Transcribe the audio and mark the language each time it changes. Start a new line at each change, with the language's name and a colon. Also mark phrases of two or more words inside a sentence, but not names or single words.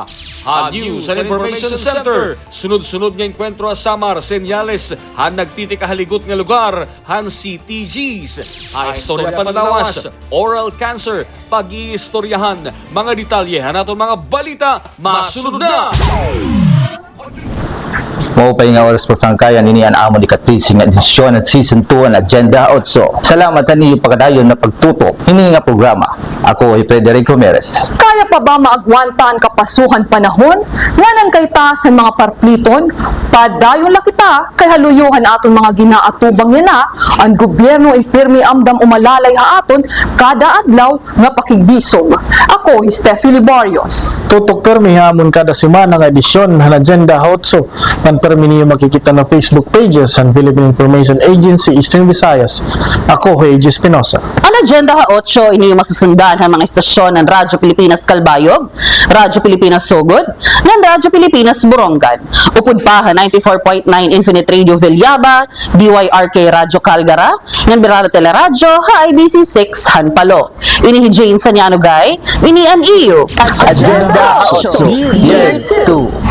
Waray: Ha News and Information Center, sunod-sunod nga enkwentro sa Samar, senyales, han nagtitikahaligot nga lugar, han CTGs. Ha istorya panlawas, oral cancer, pag-iistoryahan, mga detalye, han aton mga balita, masunod na! Maupay nga oras po sa kaya nini ang amo di katising edisyon at season 2 ang Agenda 8. Salamat niyo pagkadayon na pagtuto ini nga programa. Ako ay Frederick Ramirez. Kaya pa ba maagwantaan kapasuhan panahon? Nganan kay taasan mga parpliton? Padayon la kita kay haluyuhan aton mga ginaatubang niya na ang gobyerno impirmi amdam umalalay ha aton kada adlaw nga pakigbisog. Ako, Steffi Libarios. Tutok permi hamon kada semana nga edisyon ng Agenda 8. Ang permi niyo makikita na Facebook pages ng Philippine Information Agency Eastern Visayas. Ako, Regis Espinosa. Ang Agenda 8 ini masusundan ng mga istasyon ng Radyo Pilipinas Calbayog, Radyo Pilipinas Sogod, ng Radyo Pilipinas Borongan, upod pa 94.9 Infinite Radio Villaba, DYRK Radyo Calgara, ng Birara Teleradyo, IBC 6 Hanpalo. Ini Jane Sanyanogay, ini ang iyo. Agenda 8 Year 2.